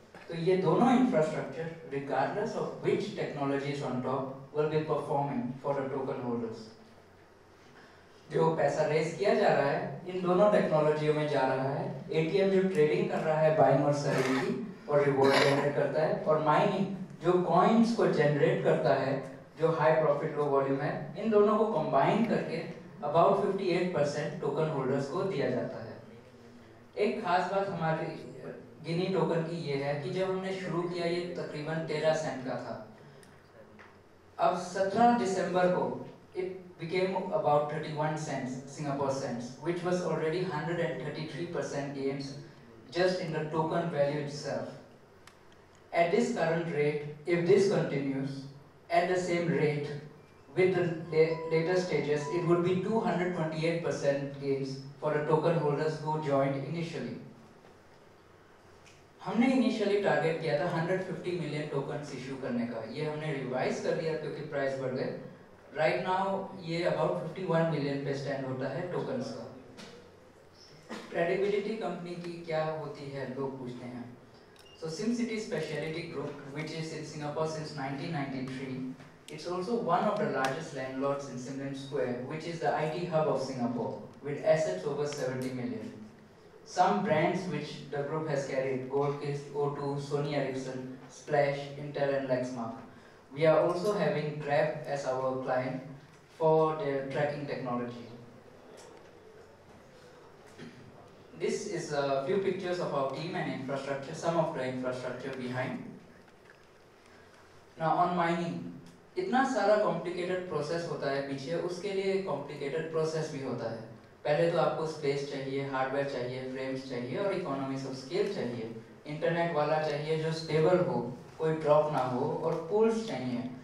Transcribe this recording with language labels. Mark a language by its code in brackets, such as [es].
[hi] तो ये दोनों infrastructure, [en] regardless of which technology is on top, will be performing for the token holders. [hi] जो पैसा रेज किया जा रहा है इन दोनों टेक्नोलॉजियों में जा रहा है. ATM जो ट्रेडिंग कर रहा है बाइंग और सेलिंग की और रिवॉर्ड जनरेट करता है, और माइनिंग जो कॉइन्स को जनरेट करता है जो हाई प्रॉफिट लो वॉल्यूम है, इन दोनों को कंबाइन करके अबाउट 58% टोकन होल्डर्स को दिया जाता है. एक खास बात हमारी गिनी टोकन की ये है कि जब हमने शुरू किया ये तकरीबन 13 सेंट का था. अब 17 दिसंबर को [en] it became about 31 cents, Singapore cents, which was already 133% gains just in the token value itself. At this current rate, if this continues at the same rate with the later stages, it would be 228% gains for the token holders who joined initially. [hi] हमने initially target किया था 150 million tokens issue करने का. ये हमने revise कर दिया क्योंकि प्राइस बढ़ गए. राइट नाउ ये अबाउट 51 मिलियन पे स्टैंड होता है टोकन्स का. क्रेडिबिलिटी कंपनी की क्या होती है लोग पूछते हैं. [en] So SimCity Specialty Group, which is in Singapore since 1993, it's also one of the largest landlords in Sim Lim Square, which is the IT hub of Singapore, with assets over 70 million. Some brands which the group has carried: Goldkist, O2, Sony Ericsson, Splash, Intel and Lexmark. We are also having Grab as our client for their tracking technology. This is a few pictures of our team and infrastructure, some of the infrastructure behind. Now on mining, [hi] इतना सारा complicated process होता है पीछे, उसके लिए complicated process भी होता है. पहले तो आपको स्पेस चाहिए, हार्डवेयर चाहिए, फ्रेम्स चाहिए और इकोनॉमिक्स ऑफ स्केल चाहिए. इंटरनेट वाला चाहिए जो स्टेबल हो, कोई ड्रॉप ना हो, और पूल्स चाहिए.